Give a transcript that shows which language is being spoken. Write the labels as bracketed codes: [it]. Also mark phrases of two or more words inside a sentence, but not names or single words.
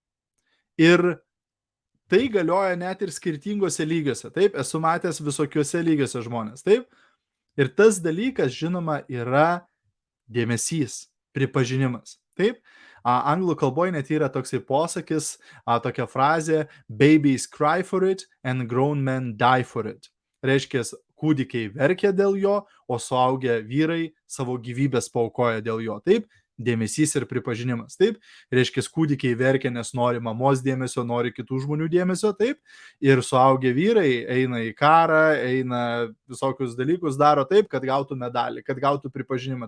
[lt] Ir tai galioja net ir skirtingose lygiuose. Taip, esu matęs visokiuose lygiuose žmonės. Taip, ir tas dalykas, žinoma, yra dėmesys, pripažinimas. Taip, anglų kalboje net yra toksai posakis, tokia frazė [en] babies cry for it and grown men die for it. [lt] Reiškia, kūdikiai verkia dėl jo, o suaugę vyrai savo gyvybės paaukoja dėl jo. Taip, dėmesys ir pripažinimas. Taip, reiškia, kūdikiai verkia, nes nori mamos dėmesio, nori kitų žmonių dėmesio. Taip, ir suaugę vyrai eina į karą, eina visokius dalykus, daro taip, kad gautų medalį, kad gautų pripažinimą.